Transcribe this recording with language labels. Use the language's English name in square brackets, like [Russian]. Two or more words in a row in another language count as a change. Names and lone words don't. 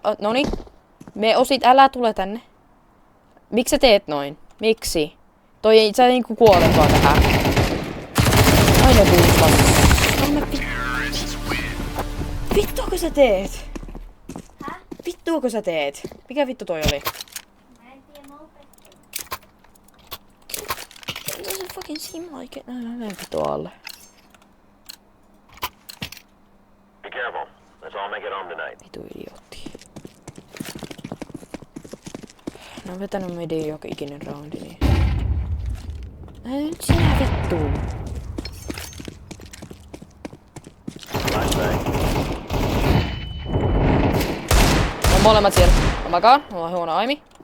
[Finnish] Noniin. Me osit, älä tule tänne. Miksi sä teet noin? Miksi? Toi ei, sä niinku kuole vaan tähän. Aina tuuspas. Vittuako sä teet? Häh? Vittuako sä teet? Mikä vittu toi oli? Mä en tiedä, mä opettelen. [English] It doesn't fucking seem like it. [Finnish] Näin vittu alle. [English] Be careful. Let's all make it home tonight. [Finnish] Vitu idiootti. Ne on vetänyt meidän joka ikinen roundi, niin... Nyt sinä vittuun. Flashbang. On molemmat siellä. Mä makaan. Mulla on huono aimi.